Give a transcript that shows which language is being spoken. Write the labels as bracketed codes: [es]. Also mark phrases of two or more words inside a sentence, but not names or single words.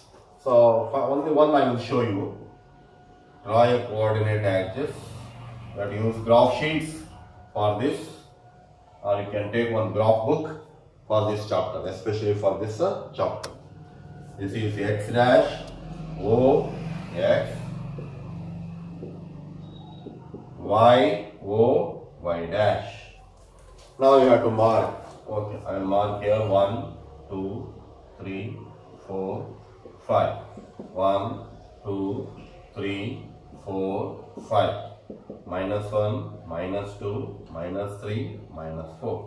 [en] So only one I will show you. Draw a coordinate axis. That use graph sheets for this, or you can take one graph book for this chapter, especially for this chapter. This is x dash, O, x, y, O, y dash. Now you have to mark. Okay, I will mark here 1, 2, 3, 4, 5. 1, 2, 3, 4, 5. Minus 1, minus 2, minus 3, minus 4.